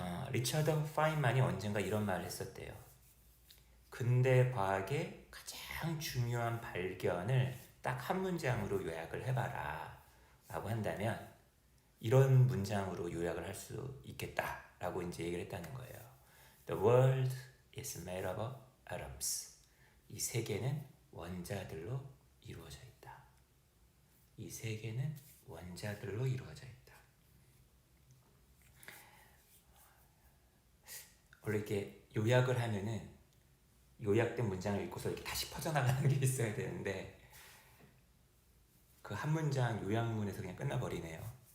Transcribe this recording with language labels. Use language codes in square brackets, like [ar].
[ko] 리처드 파인만이 언젠가 이런 말을 했었대요. 근대 과학의 가장 중요한 발견을 딱 한 문장으로 요약을 해봐라 라고 한다면 이런 문장으로 요약을 할 수 있겠다 라고 이제 얘기를 했다는 거예요. [en] The world is made up of atoms. [ko] 이 세계는 원자들로 이루어져 있다. 이 세계는 원자들로 이루어져 있다. 원래 이렇게 요약을 하면은 요약된 문장을 읽고서 이렇게 다시 퍼져나가는 게 있어야 되는데 그 한 문장 요약문에서 그냥 끝나버리네요.